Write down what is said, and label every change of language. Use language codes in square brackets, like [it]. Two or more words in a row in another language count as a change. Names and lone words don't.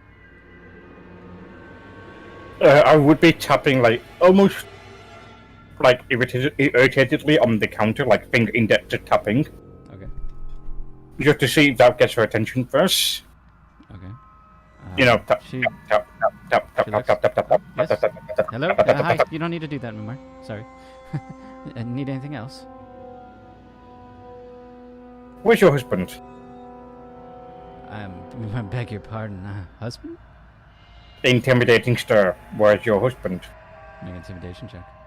[en] I would be tapping, like, almost, like, irritatedly on the counter, like, finger-indexed tapping. Okay. Just to see if that gets her attention first. Okay. You know, tap, tap, tap, tap, tap, tap, tap, tap, tap, tap, Yes. tap, tap, tap, tap, Hello? tap, tap, tap, Hi. tap. You don't need to do that anymore. Sorry. Need anything else? Where's your husband? I beg your pardon. Husband? Intimidating stir. Where's your husband? Make an intimidation check.